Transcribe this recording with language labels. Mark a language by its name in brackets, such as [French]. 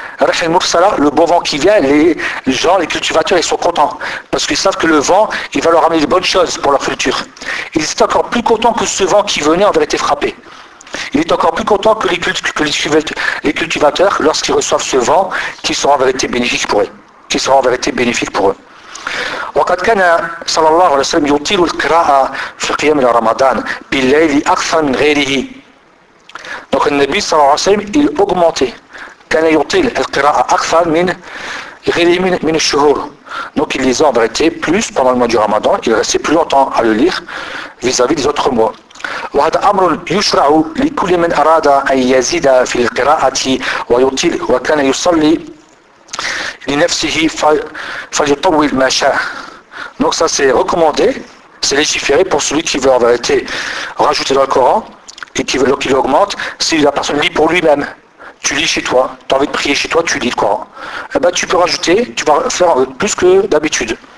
[French] Le beau vent qui vient, les gens, les cultivateurs, ils sont contents. Parce qu'ils savent que le vent, il va leur amener de bonnes choses pour leur culture. Ils étaient encore plus contents que ce vent qui venait en vérité frappé. Il est encore plus content que les cultivateurs, lorsqu'ils reçoivent ce vent, qui sera en vérité bénéfique pour eux. Qui sera en vérité bénéfique pour eux. [Arabic] وقد كان صلى الله عليه وسلم يطيل القراءة في قيام رمضان بالليل أكثر من غيره. [French] Donc le Nabi [Arabic] صلى الله عليه وسلم, [French] il augmentait. [Arabic] كان يطيل القراءة أكثر من غيره من الشهور. [French] Donc il lisait en vérité plus pendant le mois du Ramadan, il restait plus longtemps à le lire vis-à-vis des autres mois. [Arabic] وهذا أمر يشرع لكل من أراد أن يزيد في القراءة ويطيل وكان يصلي لنفسه فليطول ما شاء. [French] Donc ça c'est recommandé, c'est légiféré pour celui qui veut en vérité rajouter dans le Coran et qui veut qu'il augmente, si la personne lit pour lui-même. Tu lis chez toi, tu as envie de prier chez toi, tu lis le Coran. Eh bien, tu peux rajouter, tu vas faire plus que d'habitude.